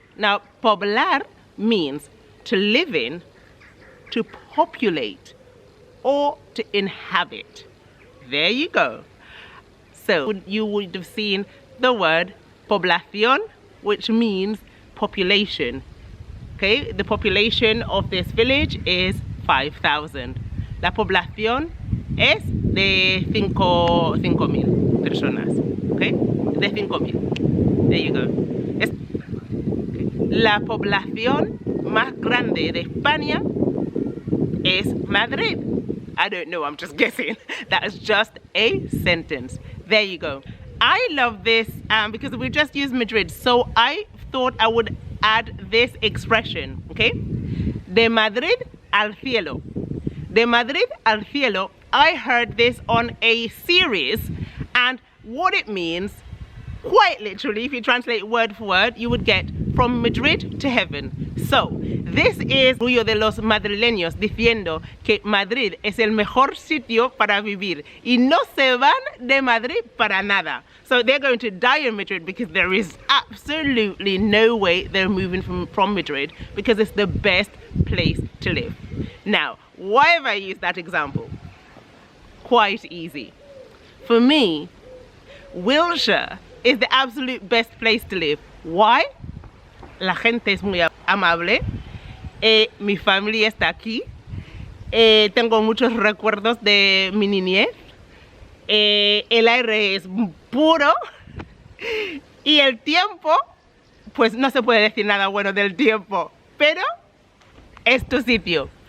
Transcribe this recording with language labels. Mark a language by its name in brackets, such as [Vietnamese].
[English] Now, poblar means to live in, to populate, or to inhabit. There you go. So you would have seen the word población, which means population. Okay, the population of this village is 5,000. [Spanish] La población es de 5,000 personas. [English] Okay, de 5,000. There you go. [Spanish] La población más grande de España es Madrid. [English] I don't know, I'm just guessing. That is just a sentence. There you go. I love this because we just used Madrid, so I thought I would add this expression, okay? [Spanish] De Madrid al cielo. De Madrid al cielo. [English] I heard this on a series, and what it means, quite literally, if you translate word for word, you would get from Madrid to heaven. So, this is [Spanish] orgullo de los madrileños diciendo que Madrid es el mejor sitio para vivir y no se van de Madrid para nada. [English] So they're going to die in Madrid because there is absolutely no way they're moving from Madrid, because it's the best place to live. Now, why have I used that example? Quite easy. For me, Wiltshire is the absolute best place to live. Why? [Spanish] La gente es muy amable, mi familia está aquí, tengo muchos recuerdos de mi niñez, el aire es puro y el tiempo, pues no se puede decir nada bueno del tiempo, pero es tu sitio.